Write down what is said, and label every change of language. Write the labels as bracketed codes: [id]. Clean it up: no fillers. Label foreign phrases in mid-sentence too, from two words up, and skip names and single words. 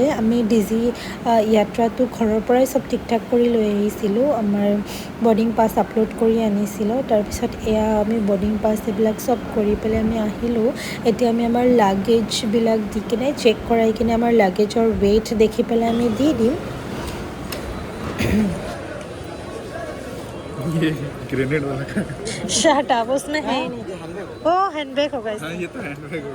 [as] আমি ডিজি য়াত্ৰাটো ঘৰৰ পৰাই চব ঠিক ঠাক কৰি লৈ আহিছিলোঁ। আমাৰ বৰ্ডিং পাছ আপলোড কৰি আনিছিলোঁ। তাৰপিছত এয়া আমি বৰ্ডিং পাছ এইবিলাক চব কৰি পেলাই আমি আহিলোঁ। এতিয়া আমি আমাৰ লাগেজবিলাক দি কিনে চেক কৰাই কিনে আমাৰ লাগেজৰ ৱেইট দেখি পেলাই আমি দি দিম। [hi] ये ग्रेनेड वाला का [en] shut up, [hi] उसमें है ही नहीं। ओ हैंडबैग होगा इसमें। हाँ ये तो हैंडबैग होगा।